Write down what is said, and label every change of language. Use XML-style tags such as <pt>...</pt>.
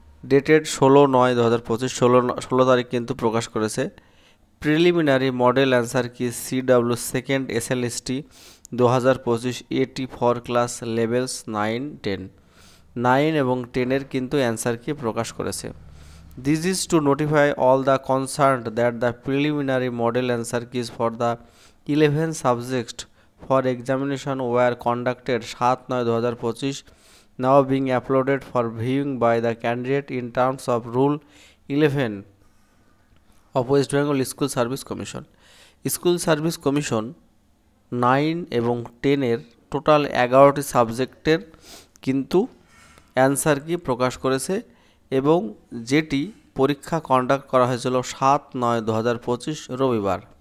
<bn>Dated 16/9/2025, 16 তারিখ কিন্তু প্রকাশ করেছে। প্রিলিমিনারি মডেল অ্যান্সার কি CW second SLST 2025 AT for class levels 9-10, 9 এবং 10-এর কিন্তু অ্যান্সার কি প্রকাশ করেছে।</bn> <en>This is to notify all the concerned that the preliminary model answer keys for the 11 subjects for examination were conducted 7/9/2025, now being uploaded for viewing by the candidate in terms of Rule 11 of West Bengal School Service Commission.</en> <bn>School service commission 9 এবং 10-এর total 11টি সাবজেক্টের কিন্তু answer কি প্রকাশ করেছে, এবং যেটি পরীক্ষা conduct করা হয়েছিল 7/9/2025 রবিবার।</bn>